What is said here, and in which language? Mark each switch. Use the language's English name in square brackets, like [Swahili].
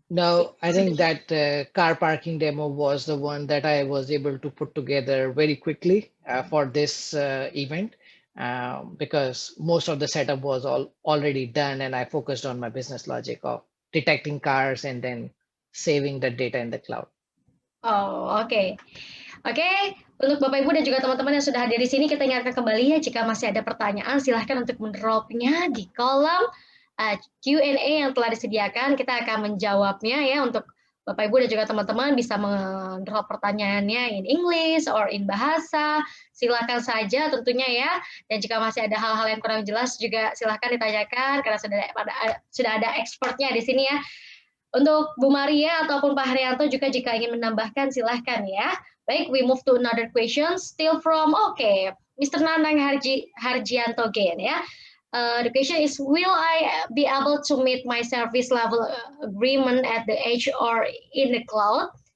[English] No, I think that car parking demo was the one that I was able to put together very quickly for this event, because most of the setup was already done, and I focused on my business logic of detecting cars and then saving the data in the cloud. [Indonesian] Oh, oke. Oke, untuk Bapak Ibu dan juga teman-teman yang sudah hadir di sini, kita ingatkan kembali ya, jika masih ada pertanyaan, silahkan untuk mendropnya di kolom Q&A yang telah disediakan. Kita akan menjawabnya ya, untuk Bapak Ibu dan juga teman-teman bisa mendrop pertanyaannya [English] in English or in bahasa. [Indonesian] Silahkan saja tentunya ya. Dan jika masih ada hal-hal yang kurang jelas juga silahkan ditanyakan, karena sudah ada expertnya di sini ya. Untuk Bu Maria ataupun Pak Haryanto juga jika ingin menambahkan silahkan ya. [English] Baik, we move to another question still from Mr. Nanang Harjianto again ya. The question is, will I be able to meet my service level agreement at the edge or in the cloud?